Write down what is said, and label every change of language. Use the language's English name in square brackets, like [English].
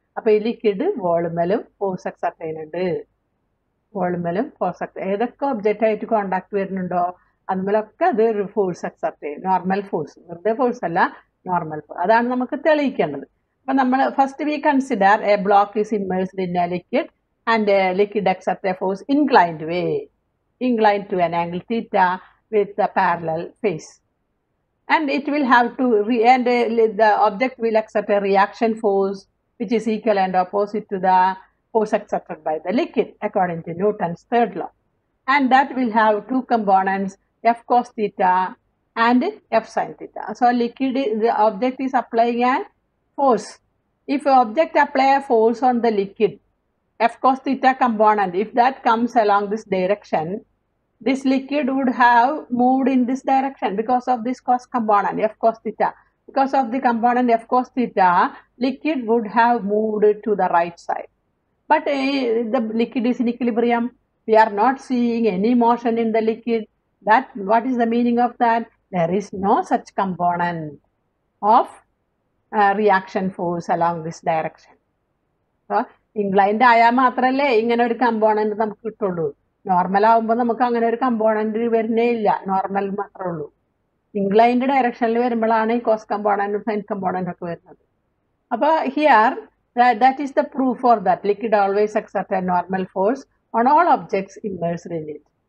[Malayalam] അപ്പോൾ ഈ liquid വോളുമേലും force exert ചെയ്യുന്നുണ്ട്. വോളുമേലും ഫോഴ്സ് എക്സർട്ട്, ഏതൊക്കെ ഒബ്ജക്റ്റ് ആയിട്ട് കോണ്ടാക്ട് വരുന്നുണ്ടോ അതുമേലൊക്കെ അത് ഒരു ഫോഴ്സ് എക്സർട്ട് ചെയ്യും. നോർമൽ ഫോഴ്സ്, വെറുതെ ഫോഴ്സ് അല്ല, നോർമൽ ഫോഴ്സ്. അതാണ് നമുക്ക് തെളിയിക്കേണ്ടത്. അപ്പം നമ്മൾ [English] First we consider a block is immersed in a liquid and liquid exert a force inclined way, inclined to an angle theta with a parallel face. And it will have to, the object will exert a reaction force which is equal and opposite to the force exerted by the liquid according to Newton's third law. And that will have two components, F cos theta and F sin theta. So liquid, the object is applying a force. If an object apply a force on the liquid, F cos theta component, if that comes along this direction, this liquid would have moved in this direction because of this cos component, F cos theta. Because of the component F cos theta, liquid would have moved to the right side. But the liquid is in equilibrium. We are not seeing any motion in the liquid. That, what is the meaning of that? There is no such component of reaction force along this direction. [Malayalam] So, inclined ആയാൽ മാത്രമല്ലേ ഇങ്ങനെ ഒരു component നമുക്ക് കിട്ടുള്ളൂ. Normal ആകുമ്പോൾ നമുക്ക് അങ്ങനെ ഒരു കമ്പോണൻറ്റ് വരുന്നേ ഇല്ല, നോർമൽ മാത്രമേ ഉള്ളൂ. ഇൻക്ലൈൻഡ് ഡയറക്ഷനിൽ വരുമ്പോഴാണ് ഈ കോസ് കമ്പോണൻറ്റും സൈൻ കമ്പോണൻറ്റും ഒക്കെ വരുന്നത്. [English] അപ്പോൾ here that is the proof for that liquid always exert a normal force on all objects immersed in it.